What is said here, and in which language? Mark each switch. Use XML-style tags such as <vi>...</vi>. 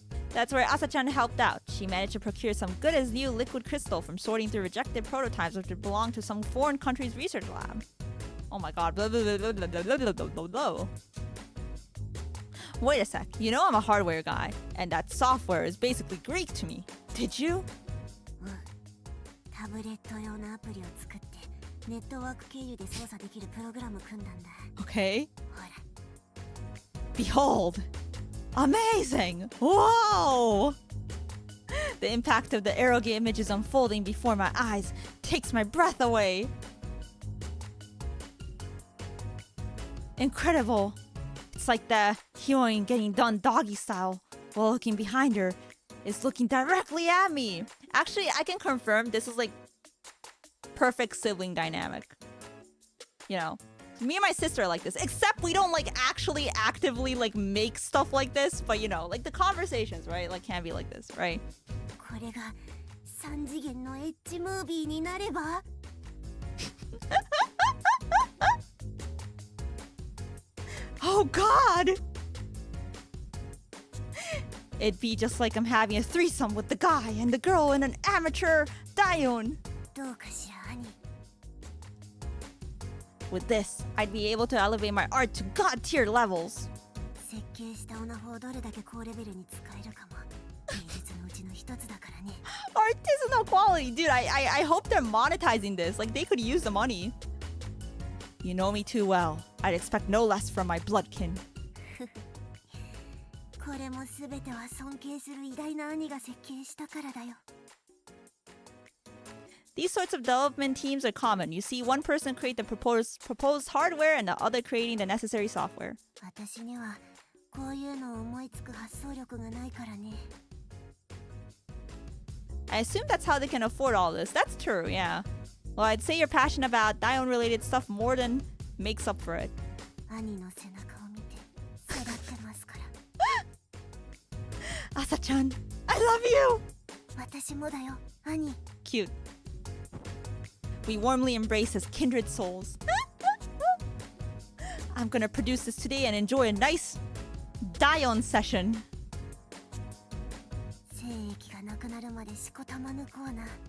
<en>That's where Asa-chan helped out. She managed to procure some good-as-new liquid crystal from sorting through rejected prototypes which belonged to some foreign country's research lab. Oh my god. Blah, blah, blah, blah, blah, blah, blah, blah, blah. Wait a sec. You know I'm a hardware guy, and that software is basically Greek to me. Did you?</en> <ja>タブレット用のアプリを作ってネットワーク経由で操作できるプログラム組んだんだ。</ja> <en>Okay.</en> <ja>ほら。</ja> <en>Behold! Amazing! Whoa! The impact of the eroge images unfolding before my eyes takes my breath away. Incredible. It's like the heroine getting done doggy style while looking behind her is looking directly at me. Actually, I can confirm this is like perfect sibling dynamic. You know, me and my sister are like this, except we don't like actually actively like make stuff like this, but you know, like the conversations, right? Like can be like this, right?</en> <ja>これが3次元のエッジムービーになれば</ja> <en>Oh god! It'd be just like I'm having a threesome with the guy and the girl in an amateur dayon.</en> <ja>どうかしら兄。</ja> <en>With this, I'd be able to elevate my art to god-tier levels.</en> <ja>設計したオナホをどれだけ高レベルに使えるかも芸術のうちの一つだからね。</ja> <en>Artisanal quality, dude. I hope they're monetizing this. Like they could use the money. You know me too well. I'd expect no less from my bloodkin.</en> <ja>これも全ては尊敬する偉大な兄が設計したからだよ。</ja> <en>These sorts of development teams are common. You see one person create the proposed hardware and the other creating the necessary software.</en> <ja>私にはこういうのを思いつく発想力がないからね。</ja> <en>I assume that's how they can afford all this. That's true, yeah. Well, I'd say you're passionate about dayon-related stuff more than makes up for it.</en> <ja>兄の背中を見て育ってますから。</ja> <en>Asa-chan, I love you!</en> <ja>私もだよ、兄。</ja> <en>Cute. We warmly embrace as kindred souls. I'm gonna produce this today and enjoy a nice dayon session.</en> <ja>精液がなくなるまでしこたま抜こうな。</ja>